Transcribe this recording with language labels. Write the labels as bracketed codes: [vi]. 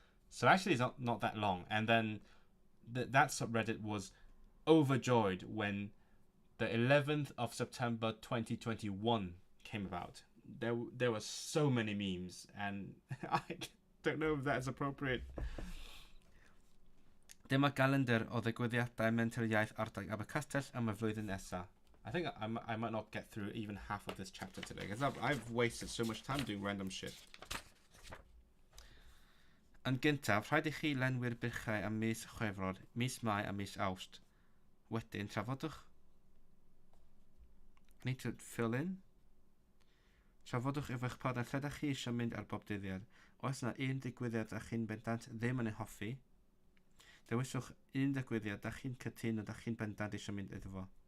[en] So actually it's not that long. And then that subreddit was overjoyed when the 11th of September 2021 came about. There were so many memes, and I don't know if that's appropriate. [cy] Dyma calendar o ddigwyddiadau Mental Iaith Ardal Abercastell am y flwyddyn nesaf. [en] I think I might not get through even half of this chapter today, because I've wasted so much time doing random shit. [cy] Yn gyntaf, rhaid I chi lenwi'r birchau am mis Chwefror, mis Mai a mis Awst. Wedyn, trafodwch... [en] I need to fill in. [cy] Trafodwch efo'ch pod yn lledach chi eisiau mynd ar bob dyddiad. Oes yna un digwyddiad a chi'n bendant ddim yn ei hoffi, dewiswch un digwyddiad a chi'n cytuno a chi'n bendant eisiau mynd iddo fo.